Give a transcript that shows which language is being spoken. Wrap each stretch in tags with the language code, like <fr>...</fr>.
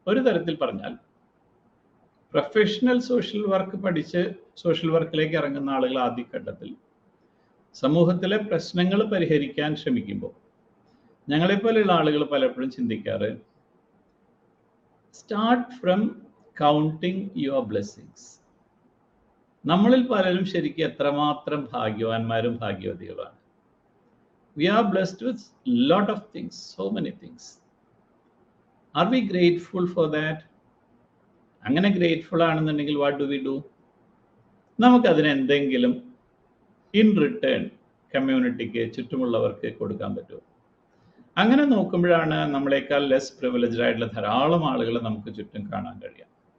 <ml>ഒരു തരത്തിൽ പറഞ്ഞാൽ പ്രൊഫഷണൽ സോഷ്യൽ വർക്ക് പഠിച്ച് സോഷ്യൽ വർക്കിലേക്ക് ഇറങ്ങുന്ന ആളുകൾ ആദ്യഘട്ടത്തിൽ സമൂഹത്തിലെ പ്രശ്നങ്ങൾ പരിഹരിക്കാൻ ശ്രമിക്കുമ്പോൾ ഞങ്ങളെപ്പോലെയുള്ള ആളുകൾ പലപ്പോഴും ചിന്തിക്കാറ്</ml> <en>Start from counting your blessings.</en> <ml>നമ്മളിൽ പലരും ശരിക്കും എത്രമാത്രം ഭാഗ്യവാന്മാരും ഭാഗ്യവതികളാണ്.</ml> <en>We are blessed with lot of things, so many things. Are we grateful for that?</en> <ml>അങ്ങനെ ഗ്രേറ്റ്ഫുൾ ആണെന്നുണ്ടെങ്കിൽ</ml> <en>What do we do?</en> <ml>നമുക്കതിന് എന്തെങ്കിലും ഇൻ റിട്ടേൺ കമ്മ്യൂണിറ്റിക്ക്, ചുറ്റുമുള്ളവർക്ക് കൊടുക്കാൻ പറ്റുമോ? അങ്ങനെ നോക്കുമ്പോഴാണ് നമ്മളെക്കാൾ ലെസ് പ്രിവിലേജ്ഡ് ആയിട്ടുള്ള ധാരാളം ആളുകളെ നമുക്ക് ചുറ്റും കാണാൻ കഴിയാം.</ml>